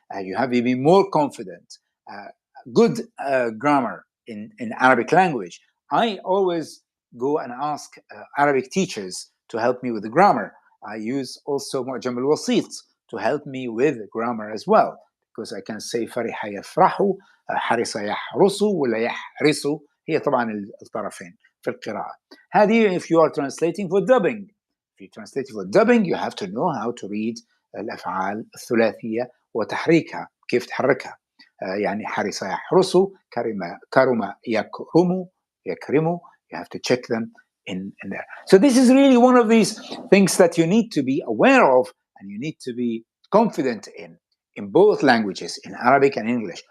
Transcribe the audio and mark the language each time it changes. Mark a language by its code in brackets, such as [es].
[en] You have to be more confident. Good grammar in Arabic language. I always go and ask Arabic teachers to help me with the grammar. I use also [ar] معجم الوسيط [en] to help me with grammar as well, because I can say [ar] فرح يفرح, حرص يحرص, ولا يحرص. هي طبعا الطرفين في القراءة. هذه [en] if you are translating for dubbing. If you translate for dubbing, you have to know how to read [ar] الأفعال الثلاثية وتحريكها, كيف تحركها. يعني حرص يحرص, كرم يكرم. [en] You have to check them in there. So this is really one of these things that you need to be aware of, and you need to be confident in both languages, in Arabic and English.